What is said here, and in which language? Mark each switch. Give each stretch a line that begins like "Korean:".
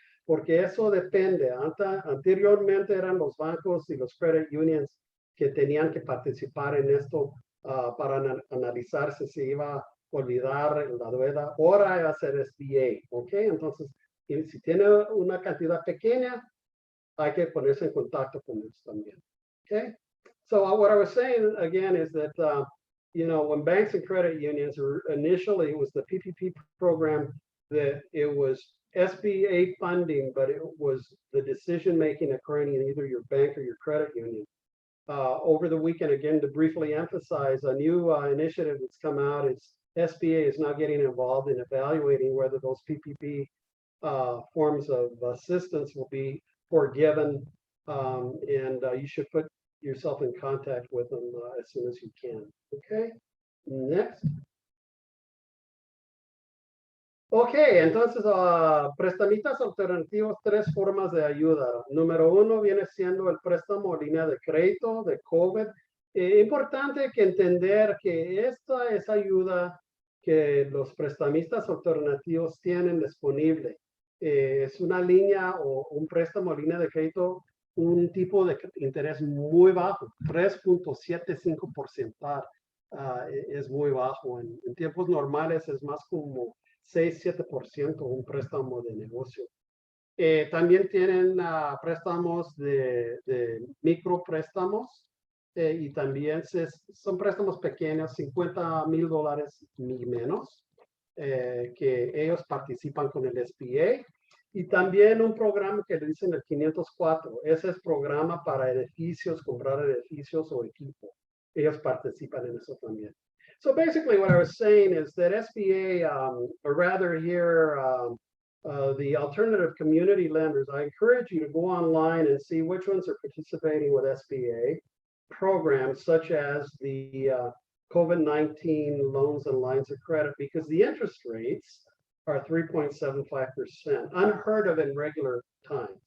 Spanish: Porque eso depende. Anteriormente eran los bancos y los credit unions que tenían que participar en esto para analizar si se iba a olvidar la deuda. Ahora va a ser SBA, ¿ok? Entonces, si tiene una cantidad pequeña, hay que ponerse en contacto con ellos también, ¿ok?
English: So what I was saying again is that, you know, when banks and credit unions initially, it was the PPP program that it was SBA funding, but it was the decision-making occurring in either your bank or your credit union. Over the weekend, again, to briefly emphasize, a new initiative that's come out is SBA is now getting involved in evaluating whether those PPP forms of assistance will be forgiven, and you should put yourself in contact with them as soon as you can. Okay, next.
Spanish: Ok, entonces, prestamistas alternativos, tres formas de ayuda. Número uno viene siendo el préstamo línea de crédito de COVID. Importante que entender que esta es ayuda que los prestamistas alternativos tienen disponible. Es una línea o un préstamo línea de crédito, un tipo de interés muy bajo, 3.75%. Es muy bajo. En tiempos normales es más como 6-7% un préstamo de negocio. También tienen préstamos de micropréstamos y también son préstamos pequeños, $50,000 ni menos, que ellos participan con el SBA. Y también un programa que le dicen el 504. Ese es programa para edificios, comprar edificios o equipo. Ellos participan en eso también.
English: So basically what I was saying is that SBA, or rather here, the alternative community lenders, I encourage you to go online and see which ones are participating with SBA programs such as the COVID-19 loans and lines of credit, because the interest rates are 3.75%, unheard of in regular times.